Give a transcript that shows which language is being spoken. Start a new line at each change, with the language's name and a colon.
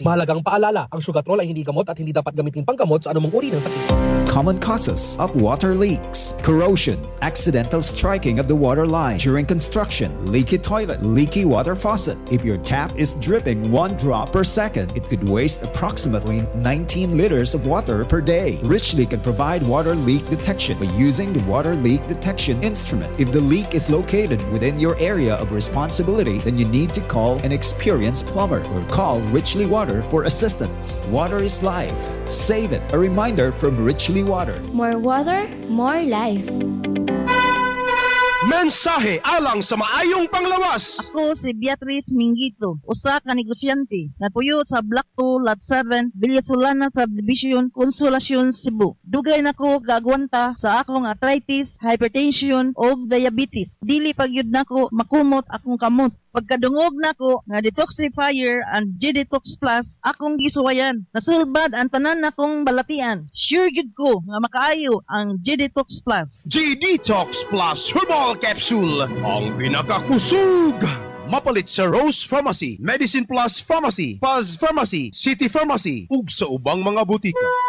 Filipino: Mahalagang paalala, ang sugatrol ay hindi gamot at hindi dapat gamitin pang gamot sa anumang uri ng sakit.
English: Common causes of water leaks: corrosion, accidental striking of the water line during construction, leaky toilet, leaky water faucet. If your tap is dripping one drop per second, it could waste approximately 19 liters of water per day. Richleak can provide water leak detection by using the water leak detection instrument. If the leak is located within your area of responsibility, then you need to call an experienced plumber or call Richleak Water for assistance. Water is life. Save it. A reminder from Richleak Water. More water, more life.
Cebuano: Mensahe alang sa maayong panglawas. Ako si Beatrice Minguito, usa ka negosyante na puyo sa Block 2, Lot 7, Villasolana Subdivision, Consolacion, Cebu. Dugay na ko gagwanta sa akong arthritis, hypertension o diabetes. Dili pagyud na ko makumot akong kamot. Pagkadungog na ko nga Detoxifier and G-Detox Plus, akong gisuwayan. Nasulbad ang tanan na kong balatian. Sure good ko nga makaayo ang G-Detox Plus. G-Detox Plus Herbal Capsule, ang pinakakusog! Mapalit sa Rose Pharmacy, Medicine Plus Pharmacy, Paz Pharmacy, City Pharmacy, ug sa ubang mga butika.